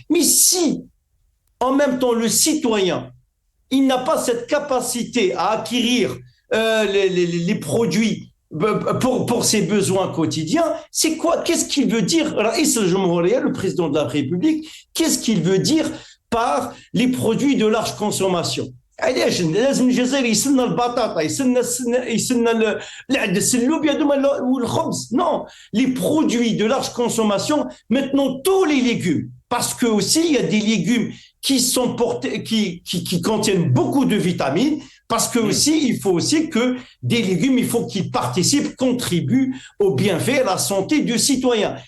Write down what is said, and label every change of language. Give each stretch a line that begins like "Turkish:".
French: Mais si, en même temps, le citoyen, il n'a pas cette capacité à acquérir les produits pour ses besoins quotidiens, c'est quoi? Qu'est-ce qu'il veut dire? Le président de la République, qu'est-ce qu'il veut dire par les produits de large consommation?
Arabic: علاش لازم الجزائر يسنى البطاطا يسنى العدس اللوبيا والخبز.
French: Non, les produits de large consommation, maintenant tous les légumes, parce que aussi il y a des légumes qui contiennent beaucoup de vitamines, parce que aussi il faut aussi que des légumes, il faut qu'ils participent, contribuent au bienfait, à la santé du citoyen.